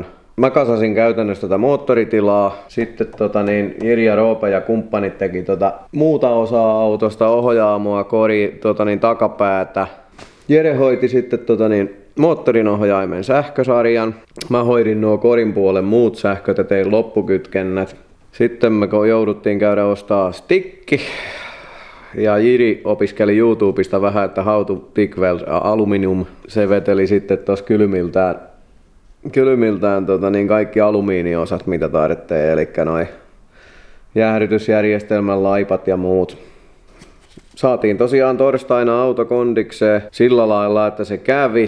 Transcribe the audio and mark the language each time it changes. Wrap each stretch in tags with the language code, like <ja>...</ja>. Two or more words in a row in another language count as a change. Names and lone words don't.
<fi>Mä kasasin käytännössä tätä moottoritilaa. Sitten Jiri ja Roope ja kumppanit teki muuta osaa autosta, ohjaamoa, kori, takapäätä. Jere hoiti sitten moottorin ohjaimen sähkösarjan. Mä hoidin nuo korin puolen muut sähköt ja tein loppukytkennät. Sitten me jouduttiin käydä ostaa stikki. Ja Jiri opiskeli YouTubesta vähän, että</fi> <en>how to TIG weld aluminium.</en> <fi>Se veteli sitten tuossa kylmiltään kaikki alumiiniosat, mitä tarvitsee. Eli noi jäähdytysjärjestelmän laipat ja muut. Saatiin tosiaan torstaina auto kondikseen sillä lailla, että se kävi.</fi>